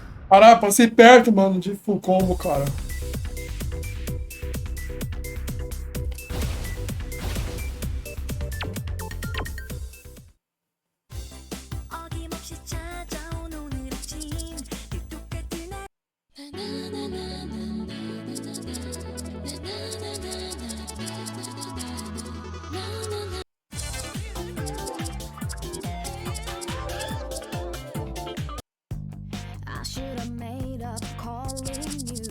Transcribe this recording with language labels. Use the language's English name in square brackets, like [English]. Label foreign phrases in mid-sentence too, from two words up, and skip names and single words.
[Portuguese] Caralho, passei perto, mano, de full combo, cara. [Korean] 어김없이 찾아온 오늘 아침 늘 똑같은 날 [English] I should have made up calling you.